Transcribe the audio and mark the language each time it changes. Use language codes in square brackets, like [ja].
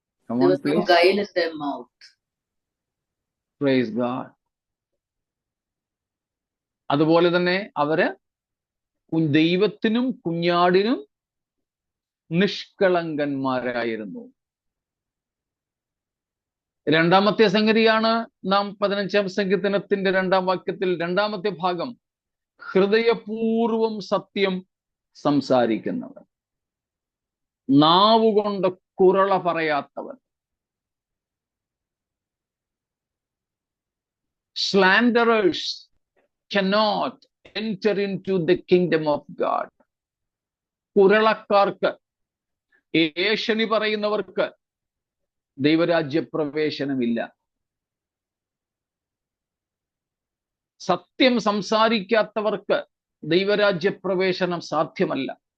[en] There was no guile in their mouth. Praise God. [ml] അതുപോലെ തന്നെ അവര് ദൈവത്തിനും കുഞ്ഞാടിനും നിഷ്കളങ്കന്മാരായിരുന്നു. 2-ാമത്തെ സംഗതിയാണ് നാം 15-ാം സങ്കീർത്തനത്തിന്റെ 2-ാം വാക്യത്തിൽ 2-ാമത്തെ ഭാഗം, ഹൃദയപൂർവം സത്യം സംസാരിക്കുന്നവൻ, നാവുകൊണ്ട് കുരള പറയാത്തവൻ. [en] Slanderers cannot enter into the kingdom of God. [ml] കുരളക്കാർക്ക്, ഏഷണി പറയുന്നവർക്ക് ദൈവരാജ്യ പ്രവേശനമില്ല. സത്യം സംസാരിക്കാത്തവർക്ക് ദൈവരാജ്യ പ്രവേശനം സാധ്യമല്ല.